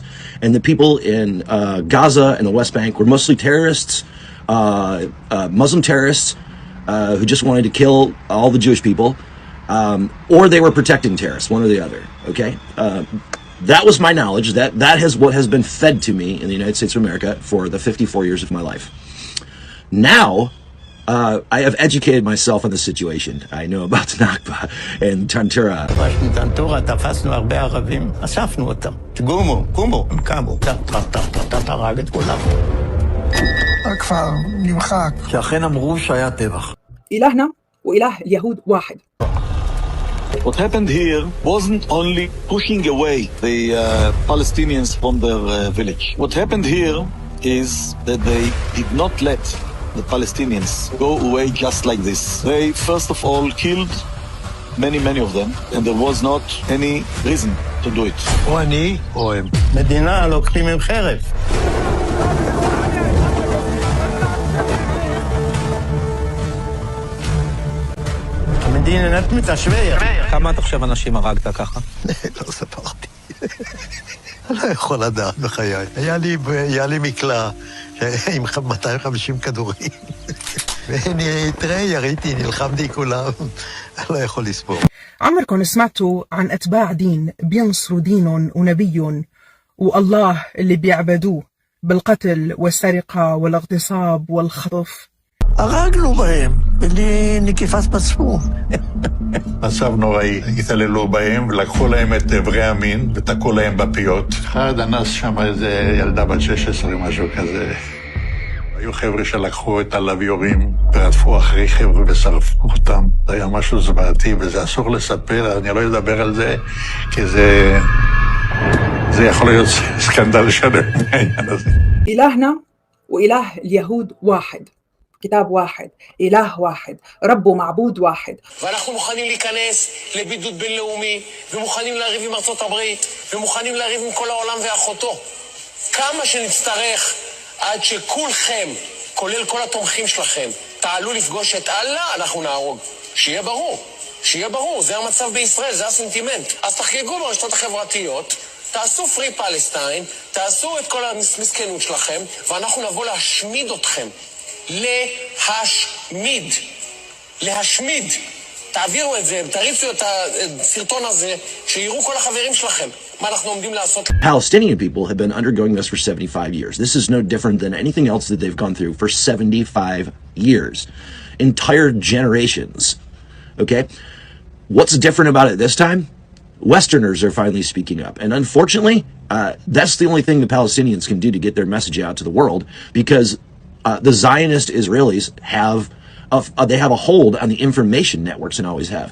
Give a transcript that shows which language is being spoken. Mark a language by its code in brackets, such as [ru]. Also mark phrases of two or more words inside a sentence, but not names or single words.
[en] And the people in Gaza and the West Bank were mostly terrorists, Muslim terrorists, who just wanted to kill all the Jewish people, or they were protecting terrorists, one or the other, okay? That was my knowledge. That is what has been fed to me in the United States of America for the 54 years of my life. Now, I have educated myself on the situation. I know about Nakba and Tantura. [he] בטנטורה תפסנו הרבה ערבים, אספנו אותם. קומו, קומו, הם קמו. הרג את כולם. הכפר נמחק. שאכן אמרו שהיה טבח. [ar] إلهنا وإله اليهود واحد. [en] What happened here wasn't only pushing away the Palestinians from their village. What happened here is that they did not let the Palestinians go away just like this. They first of all killed many of them, and there was not any reason to do it. [he] או אני או הם. מדינה לוקחים עם חרב. המדינה נתמית השווי. כמה אתה חושב אנשים הרגת ככה? לא ספרתי. אני לא יכול לדעת בחיי. היה לי מקלע עם 250 כדורים. תראה, יריתי, נלחמתי כולם. אני לא יכול לספור. [ar] عمركم سمعتوا عن أتباع دين بينصروا دينهم ونبيهم والله اللي بيعبدوه بالقتل والسرقة والاغتصاب والخطف؟ [he] הרגנו בהם, בלי נקיפת מצפון. מצב נוראי, התעללו בהם ולקחו להם את איברי המין ותקעו להם בפיות. אחד אנס שם איזה ילדה בת 16, משהו כזה. היו חבר'ה שלקחו את הלוויורים ורדפו אחרי חבר'ה ושרפו אותם. זה היה משהו זוועתי וזה אסור לספר, אני לא אדבר על זה, כי זה יכול להיות סקנדל שלם מהעניין הזה. [ar] إلهنا وإله اليهود واحد. كتاب واحد، إله واحد، رب ومعبود واحد. [he] ואנחנו מוכנים להיכנס לבידוד בינלאומי, ומוכנים לריב עם ארצות הברית, ומוכנים לריב עם כל העולם ואחותו. כמה שנצטרך עד שכולכם, כולל כל התומכים שלכם, תעלו לפגוש את אללה, אנחנו נהרוג. שיהיה ברור, שיהיה ברור, זה המצב בישראל, זה הסנטימנט. אז תחגגו ברשתות החברתיות, תעשו [en] free Palestine, [he] תעשו את כל המסכנות שלכם, ואנחנו נבוא להשמיד אתכם. להשמיד. תעבירו את זה, תריצו את הסרטון הזה, שיראו כל החברים שלכם. מה אנחנו עומדים לעשות? [en] Palestinian people have been undergoing this for 75 years. This is no different than anything else that they've gone through for 75 years. Entire generations. Okay? What's different about it this time? Westerners are finally speaking up. And unfortunately, that's the only thing the Palestinians can do to get their message out to the world, because the Zionist Israelis have a hold on the information networks and always have.